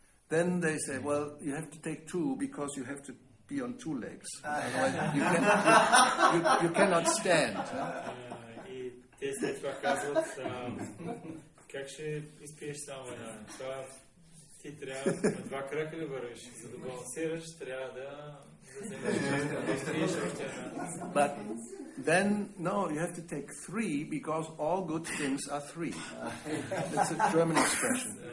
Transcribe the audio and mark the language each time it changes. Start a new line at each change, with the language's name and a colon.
English: Then they say, well, you have to take two because you have to be on two legs. Otherwise, you cannot stand.
Bulgarian: И те след това казват, как ще изпиеш само една? Това ти трябва на два крака да вървиш. За да балансираш, трябва да вземеш изпиеш още една.
English: But then, no, you have to take three because all good things are three. It's a German expression.